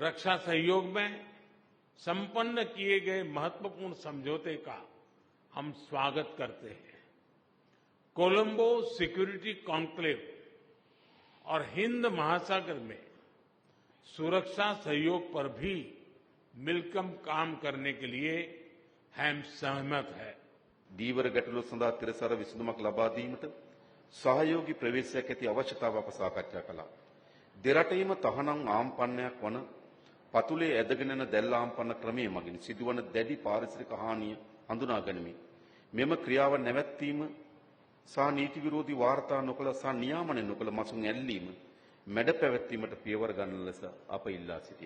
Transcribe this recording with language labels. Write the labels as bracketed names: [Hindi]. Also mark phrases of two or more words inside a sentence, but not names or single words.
[Hindi] रक्षा सहयोग में संपन्न किए गए महत्वपूर्ण समझौते का हम स्वागत करते हैं। कोलंबो सिक्योरिटी कॉन्क्लेव और हिंद महासागर में सुरक्षा सहयोग पर भी मिलकर काम करने के लिए हम सहमत हैं। [Sinhala] දීවර ගැටලුව සඳහා තිරසර විසඳුමක් ලබා දීමට සහයෝගී ප්‍රවේශයක් ඇති අවශ්‍යතාව අප සාකච්ඡා කළා. දෙරටේම තහනම් ආම්පන්නයක් වන පතුලේ ඇදගෙන යන දැල් ආම්පන්න ක්‍රමයේ මගින් සිදුවන දැඩි පාරිසරික හානිය හඳුනා ගනිමින් මෙම ක්‍රියාව නැවැත්වීම සහ නීති විරෝධී වාර්තා නොකළ සහ නියාමනය නොකළ මසුන් ඇල්ලීම මැඩ පැවැත්වීමට පියවර ගන්න ලෙස අප ඉල්ලා සිටියා.